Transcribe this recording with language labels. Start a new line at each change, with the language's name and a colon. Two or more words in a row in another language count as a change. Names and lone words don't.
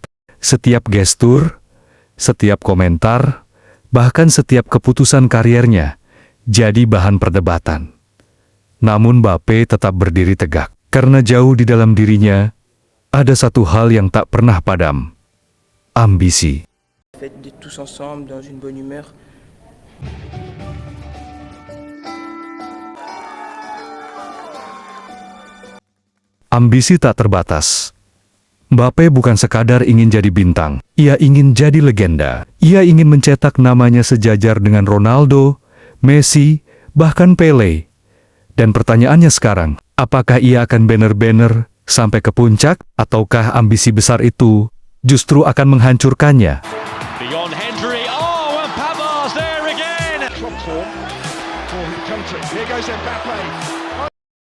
Indonesian: Setiap gestur, setiap komentar, bahkan setiap keputusan kariernya jadi bahan perdebatan. Namun Mbappe tetap berdiri tegak, karena jauh di dalam dirinya ada satu hal yang tak pernah padam: ambisi.
French: Fait d'être tous ensemble dans une bonne humeur.
Indonesian: Ambisi tak terbatas. Mbappe bukan sekadar ingin jadi bintang, ia ingin jadi legenda. Ia ingin mencetak namanya sejajar dengan Ronaldo, Messi, bahkan Pele. Dan pertanyaannya sekarang, apakah ia akan benar-benar sampai ke puncak, ataukah ambisi besar itu justru akan menghancurkannya?
English: Beyond Hendry. Oh, and Pavard's there again. Top form for his country. Here goes Mbappe.